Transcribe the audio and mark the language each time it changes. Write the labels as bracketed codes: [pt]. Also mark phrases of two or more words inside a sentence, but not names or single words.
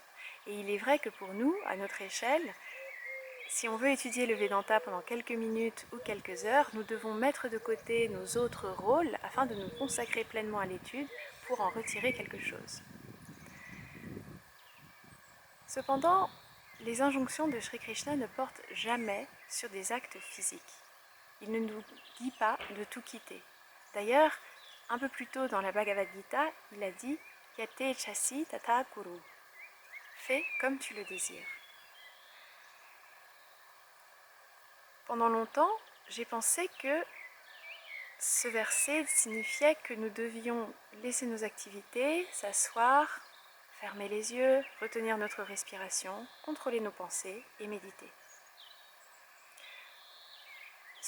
[fr] Et il est vrai que pour nous, à notre échelle, si on veut étudier le Vedanta pendant quelques minutes ou quelques heures, nous devons mettre de côté nos autres rôles afin de nous consacrer pleinement à l'étude pour en retirer quelque chose. Cependant, les injonctions de Shri Krishna ne portent jamais sur des actes physiques. Il ne nous dit pas de tout quitter. D'ailleurs, un peu plus tôt dans la Bhagavad Gita, il a dit « [sa] Yate chasi tata kuru [fr] » « Fais comme tu le désires ». Pendant longtemps, j'ai pensé que ce verset signifiait que nous devions laisser nos activités, s'asseoir, fermer les yeux, retenir notre respiration, contrôler nos pensées et méditer.